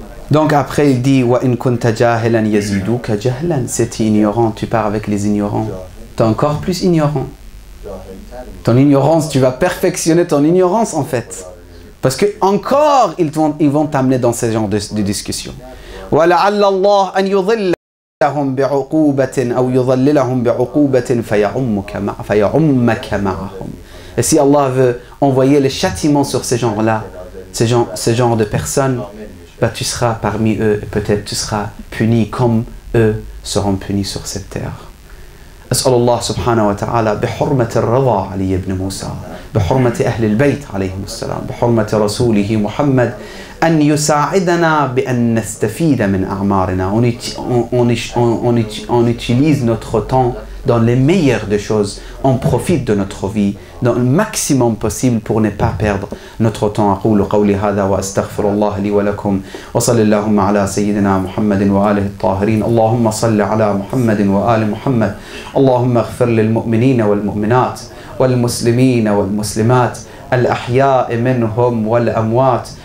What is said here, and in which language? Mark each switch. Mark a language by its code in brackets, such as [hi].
[fr] Donc après il dit [ar] وَإِن كُنْتَ جَاهِلًا يَزِيدُوكَ جَهْلًا. [fr] Si tu es ignorant, tu pars avec les ignorants, tu es encore plus ignorant. Ton ignorance, tu vas perfectionner ton ignorance en fait. Parce que encore ils vont t'amener dans ce genre de discussion. [ar] وَلَعَلَّ اللَّهَ أَنْ يُضِلَّهُمْ بِعُقُوبَةٍ أَوْ يُضَلِّلَهُمْ بِعُقُوبَةٍ فَيَعُمَّكَ مَعَهُمْ. [fr] Et si Allah veut envoyer les châtiments sur ces gens-là, ce genre de personnes, bah, tu seras parmi eux et peut-être tu seras puni comme eux seront punis sur cette terre. [ar] أسأل الله سبحانه وتعالى بحرمة الرضا علي بن موسى، بحرمة أهل البيت عليهم السلام، بحرمة رسوله محمد أن يساعدنا بأن نستفيد من أعمارنا. [fr] On utilise notre temps dans les meilleures des choses, on profite de notre vie dans le maximum possible pour ne pas perdre notre temps. [ar] أقول قولي هذا وأستغفر الله لي ولكم وصلى اللهم على سيدنا محمد وآله الطاهرين. اللهم صل على محمد وآل محمد. اللهم اغفر للمؤمنين والمؤمنات والمسلمين والمسلمات الأحياء منهم والأموات.